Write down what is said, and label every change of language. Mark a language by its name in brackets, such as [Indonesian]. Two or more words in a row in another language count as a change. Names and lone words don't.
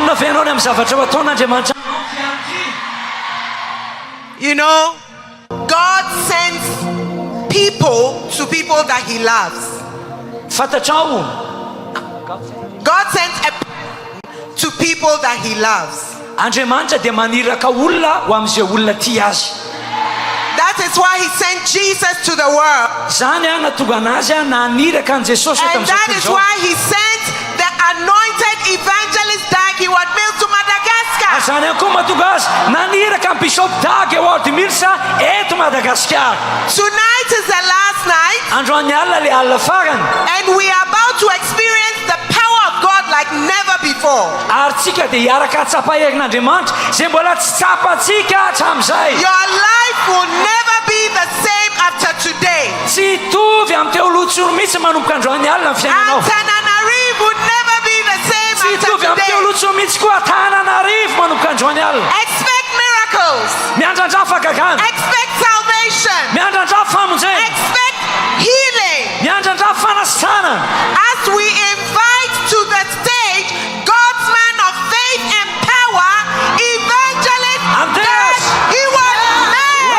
[Malagasy] ianao ny amin'ny zavatra ho ataon'Andriamanitra. [English] You know, God sends people to people that he loves. [Malagasy] Fatatrao, [English] God sends a to people that he loves. [Malagasy] Andriamanitra dia maniraka olona ho amin'izay olona tia azy. [English] That is why he sent Jesus to the world. [Malagasy] Zany natonga anazy naniraka an Jesosy [English] And that is why he sent the anointed evangelist Dag Heward-Mills to Madagascar. [Malagasy] Zany koa mahatonga azy naniraka an Bishop Dag Heward-Mills eto Madagaskar. [English] Tonight is the last night. [Malagasy] Androany alina le alina farany. [English] And we are about to experience the power of God like never before. [Malagasy] Ary tsika dia hiaraka tsapaherin'Andriamanitra zay mbola tsy tsapantsika hatramin'izay. [English] Your life will never be the same after today. [Malagasy] Tsy hitovy amin'ny teolotsoro mihitsy manomboka androany alina ny fiainanao. [English] Antananarivo will never be the same [Malagasy] Tsy [English] after [Malagasy] hitovy amin'ny [English] today. [Malagasy] teolotsoro mihitsy koa Antananarivo manomboka androany alina. [English] Expect miracles. [Malagasy] Miandrandra fahagagana. [English] Expect salvation. [Malagasy] Miandrandra famonjena. [English] Expect healing. [Malagasy] Miandrandra fanasana. [English] As we invite to the stage God's man of faith and power, Evangelist Dag Heward-Mills.